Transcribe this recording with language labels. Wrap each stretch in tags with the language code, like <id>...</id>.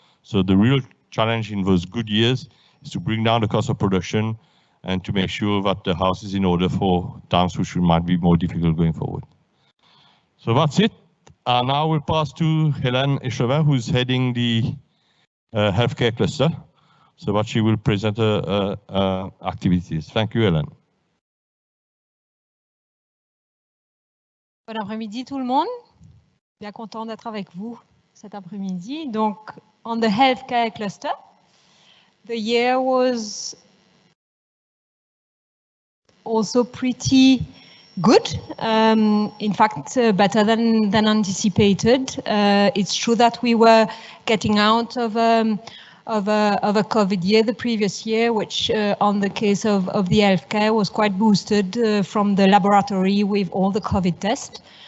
<en>So the real challenge in those good years is to bring down the cost of production and to make sure that the house is in order for times which might be more difficult going forward. So that's it. Now we'll pass to Hélène Echevin, who's heading the healthcare cluster, so that she will present activities. Thank you, Hélène.</en> <fr>Bon après-midi tout le monde. Bien content d'être avec vous cet après-midi.</fr> <en>Donc, on the healthcare cluster, the year was also pretty good. In fact, better than anticipated. It's true that we were getting out of a COVID year the previous year, which on the case of the healthcare was quite boosted from the laboratory with all the COVID tests.</en>